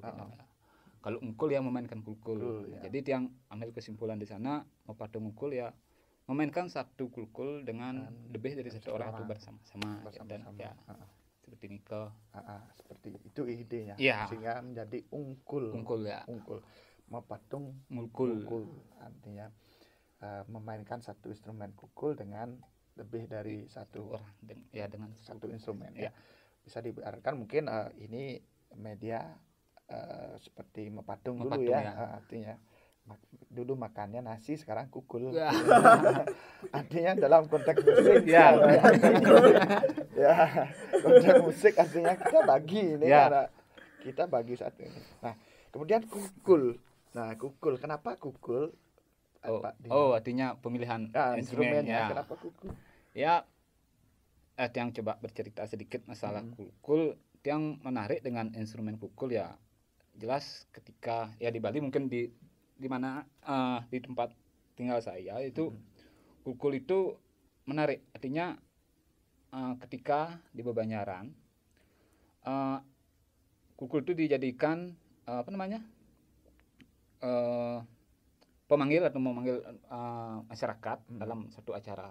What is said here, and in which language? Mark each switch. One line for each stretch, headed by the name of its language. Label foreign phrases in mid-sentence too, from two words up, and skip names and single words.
Indonesian: Kalau ngukul ya memainkan kulkul. Ya. Jadi tiang ambil kesimpulan di sana mau patung ngukul ya memainkan satu kulkul dengan lebih dari satu orang itu bersama-sama. Dan ya seperti niko. Seperti itu idenya. Ya. Sehingga menjadi ungkul. Ungkul. Mepatung ngukul. Artinya memainkan satu instrumen kukul dengan lebih dari satu orang dengan satu instrumen ya. Bisa diartikan mungkin ini media seperti mepatung dulu ya. Artinya dulu makannya nasi, sekarang kukul. Artinya dalam konteks musik ya konteks musik artinya kita bagi ini karena kita bagi satu ini. Nah kemudian kukul. Kenapa kukul? Artinya pemilihan instrumennya. Kenapa kukul? Ya, Tiang coba bercerita sedikit masalah kukul. Tiang menarik dengan instrumen kukul ya. Jelas ketika ya di Bali mungkin di mana di tempat tinggal saya itu kukul itu menarik. Artinya ketika di Bebanyaran kukul itu dijadikan pemanggil atau memanggil masyarakat dalam satu acara.